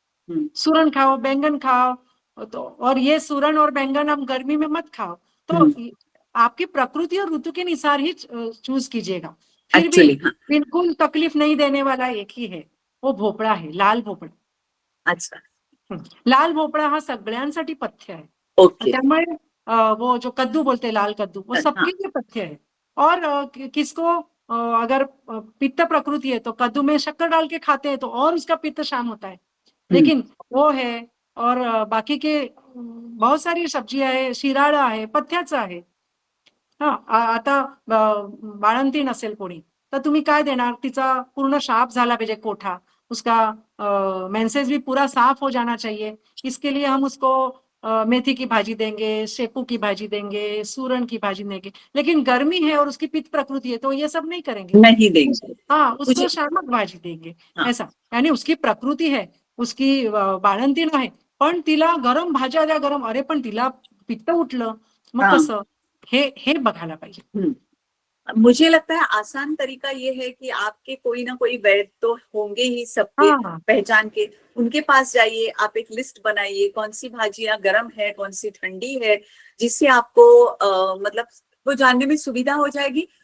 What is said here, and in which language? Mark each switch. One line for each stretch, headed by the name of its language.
Hindi: हम्म। सूरन खाओ, बैंगन खाओ। तो और ये सूरन और बैंगन हम गर्मी में मत खाओ। तो आपकी प्रकृति और ऋतु के अनुसार ही चूज कीजिएगा। फिर भी एक्चुअली हाँ। बिल्कुल तकलीफ नहीं देने वाला एक ही है, वो भोपळा है, लाल भोपळा। अच्छा
Marathi: लाल भोपळा हा सगळ्यांसाठी पथ्य आहे. ओके
Hindi: त्यामुळे वो जो कद्दू बोलते हैं, लाल कद्दू, वो सबके हाँ लिए पथ्य है। और किसको अगर पित्त प्रकृति है तो कद्दू में शक्कर डाल के खाते हैं तो और उसका पित्त शांत होता है। लेकिन वो है, और बाकी के बहुत सारी सब्जियां
Marathi: आहे, शिराळा आहे, पथ्याचं आहे. हा आता बाळंतीण असेल कोणी तर तुम्ही काय देणार, तिचा पूर्ण साफ झाला पाहिजे कोठा,
Hindi: उसका मेंसेस भी पूरा साफ हो जाना चाहिए। इसके लिए हम उसको मेथी की भाजी देंगे, शेपू की भाजी देंगे, सूरन की भाजी देंगे। लेकिन गर्मी है और उसकी पित्त प्रकृति है तो ये सब नहीं करेंगे, नहीं देंगे। हाँ, उसको मुझे- शामक भाजी देंगे। हाँ। ऐसा यानी उसकी प्रकृती है,
Marathi: उसकी बाळंतीण आहे, पण तिला गरम भाज्या द्या, गरम, अरे पण तिला पित्त उठलं, मग
Hindi: हाँ।
Marathi: कसं, हे बघायला पाहिजे।
Hindi: मुझे लगता है आसान तरीका ये है कि आपके कोई ना कोई वैद्य तो होंगे ही सबके हाँ। पहचान के, उनके पास जाइए, आप एक लिस्ट बनाइए कौन सी भाजियां गर्म है कौन सी ठंडी है, जिससे आपको मतलब वो जानने में सुविधा हो जाएगी।